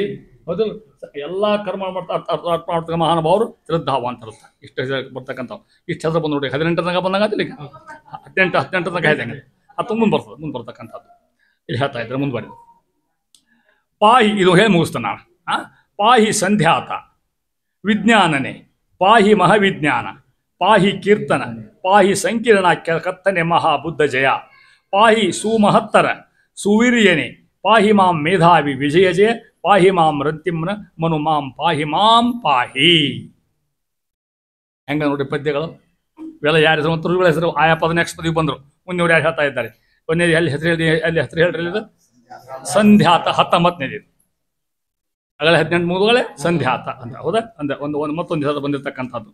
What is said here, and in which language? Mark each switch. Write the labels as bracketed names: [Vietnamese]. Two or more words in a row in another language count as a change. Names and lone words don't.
[Kannada] ಹೌದು? ಎಲ್ಲ ಕರ್ಮ ಮಾಡ್ತಾ ಮಹಾನುಭಾವರು ಶ್ರದ್ಧಾವ ಅಂತ ಅರ್ಥ. ಇಷ್ಟು ಹೆಸರು ಬರ್ತಕ್ಕಂಥವು. ಇಷ್ಟು ಹೆಸರು ಬಂದು ನೋಡಿ 18 ತನಕ ಬಂದಾಗ ಆತಿಲ್ಲ. ಈಗ 18 ತನಕ ಹೇಳ್ದಂಗೆ 19 ಮುಂದೆ ಬರ್ತಕ್ಕಂಥದ್ದು. ಇಲ್ಲಿ ಹೇಳ್ತಾ ಇದ್ರೆ ಮುಂದೆ ಬರೀ ಪಾಹಿ. ಇದು ಹೇಳಿ ಮುಗಿಸ್ತಾನೆ ನಾನು. [Sanskrit] ಪಾಹಿ ಸಂಧ್ಯಾತ ವಿಜ್ಞಾನನೆ, ಪಾಹಿ ಮಹಾವಿಜ್ಞಾನ, ಪಾಹಿ ಕೀರ್ತನ, ಪಾಹಿ ಸಂಕೀರ್ಣ ಕತ್ತನೆ ಮಹಾಬುದ್ಧ ಜಯ, ಪಾಹಿ ಸುಮಹತ್ತರ ಸುವೀರ್ಯನೆ, ಪಾಹಿ ಮಾಂ ಮೇಧಾವಿ ವಿಜಯ ಜಯ, ಪಾಹಿ ಮಾಂ ರಂತಿಮ್ನ ಮನು ಮಾಂ ಪಾಹಿ ಮಾಂ ಪಾಹಿ. [Kannada] ಹೆಂಗ ನೋಡಿ ಪದ್ಯಗಳು ಇವೆಲ್ಲ. ಯಾರ ಹೆಸರು ಮತ್ತು ಋಷಿಗಳ ಹೆಸರು ಆಯಾ ಪದ ನೆಕ್ಸ್ಟ್ ಪದವಿ ಬಂದರು. ಮುಂದೆ ಯಾರು ಹೇಳ್ತಾ ಇದ್ದಾರೆ? ಒಂದೇ ಅಲ್ಲಿ ಹೆಸರು ಹೇಳಿ, ಅಲ್ಲಿ ಹೆಸರು ಹೇಳ್ರಿ. ಇದು ಸಂಧ್ಯಾತ 19ನೇದು. ಆಗಲೇ 18 ಮುಗಿದುಗಳೇ ಸಂಧ್ಯಾತ ಅಂತ. ಹೌದಾ? ಅಂದ್ರೆ ಒಂದು ಮತ್ತೊಂದು ಹೆಸರು ಬಂದಿರತಕ್ಕಂಥದ್ದು.